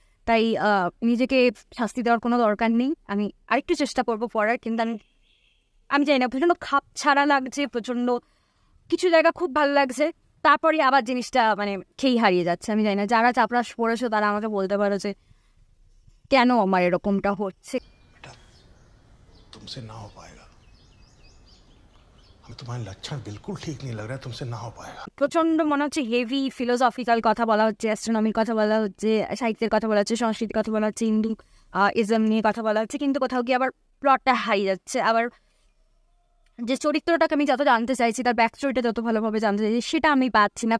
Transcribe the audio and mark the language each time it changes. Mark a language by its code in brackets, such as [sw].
[bn] তাই নিজেকে শাস্তি দেওয়ার কোনো দরকার নেই। আমি আরেকটু চেষ্টা করবো পড়ার, কিন্তু আমি জানি না, প্রচণ্ড খাপ ছাড়া লাগছে, প্রচণ্ড কিছু জায়গা খুব ভালো লাগছে, তারপরে আবার জিনিসটা মানে খেই হারিয়ে যাচ্ছে। আমি জানি না, যারা চাপরাশ পড়েছো তারা আমাকে বলতে পারো যে কেন আমার এরকমটা হচ্ছে। [hi] तुमसे ना हो पाएगा, हमें तुम्हारे लक्षण बिल्कुल ठीक नहीं लग रहा है, तुमसे ना हो पाएगा। [bn] প্রচন্ড মনে হচ্ছে হেভি ফিলোসফিক্যাল কথা বলা হচ্ছে, অ্যাস্ট্রোনমির কথা বলা হচ্ছে, সাহিত্যের কথা বলা হচ্ছে, সংস্কৃতির কথা বলা হচ্ছে, হিন্দু ইজম নিয়ে কথা বলা হচ্ছে, কিন্তু কোথাও গিয়ে আবার প্লটটা হারিয়ে যাচ্ছে। আবার যে চরিত্রটাকে আমি যত জানতে চাইছি, তার ব্যাক স্টোরিটা যত ভালোভাবে জানতে চাইছি, সেটা আমি পাচ্ছি না।